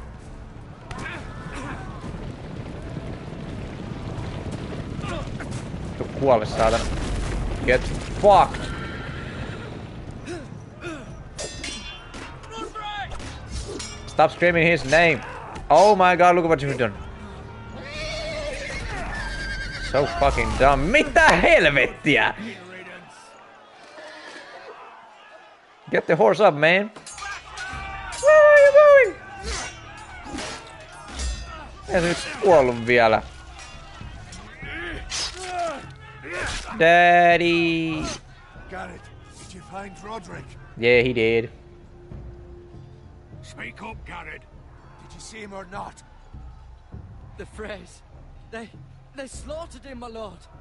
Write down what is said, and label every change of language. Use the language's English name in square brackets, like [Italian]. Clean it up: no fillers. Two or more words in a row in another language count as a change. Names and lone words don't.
[Finnish] Tu kuole, saatana. [English] Get fucked! Stop screaming his name! Oh my god, look at what you've done. So fucking dumb. [Finnish] Mitä helvettiä? [English] Get the horse up, man. Where are you going? [Finnish] Ei se nyt kuollut vielä. [English] Daddy. Garrett, did you find Roderick? Yeah, he did. Speak up, Garrett. Did you see him or not? The Freys. They slaughtered him, my lord.